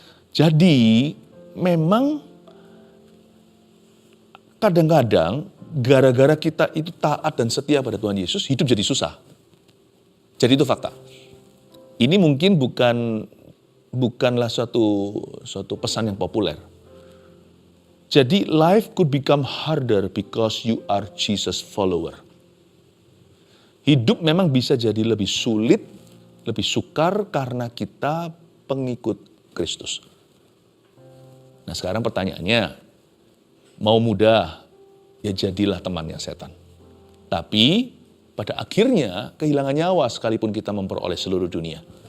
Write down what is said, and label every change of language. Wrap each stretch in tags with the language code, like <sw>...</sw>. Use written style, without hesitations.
<id>Jadi memang kadang-kadang gara-gara kita itu taat dan setia pada Tuhan Yesus, hidup jadi susah. Jadi itu fakta. Ini mungkin bukanlah suatu pesan yang populer.</id> <en>Jadi life could become harder because you are Jesus follower.</en> <id>Hidup memang bisa jadi lebih sulit, lebih sukar karena kita pengikut Kristus. Nah sekarang pertanyaannya, mau mudah, ya jadilah temannya setan. Tapi pada akhirnya kehilangan nyawa sekalipun kita memperoleh seluruh dunia.</id>